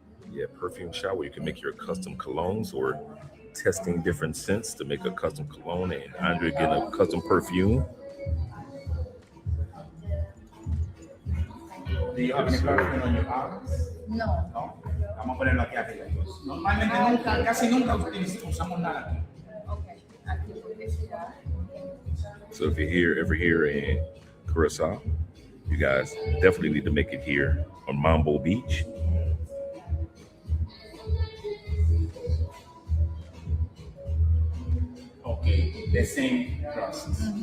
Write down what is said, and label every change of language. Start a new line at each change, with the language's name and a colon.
English: Yeah, perfume shop where you can make your custom colognes or testing different scents to make a custom cologne. And Andre getting a custom perfume. Do you have any perfume on your arms? No. No.
Spanish: Vamos a ponerlo aquí arriba. Normalmente nunca, casi nunca usamos nada aquí.
English: So if you're ever here in Curacao, you guys definitely need to make it here on Mambo Beach. Okay, the same process.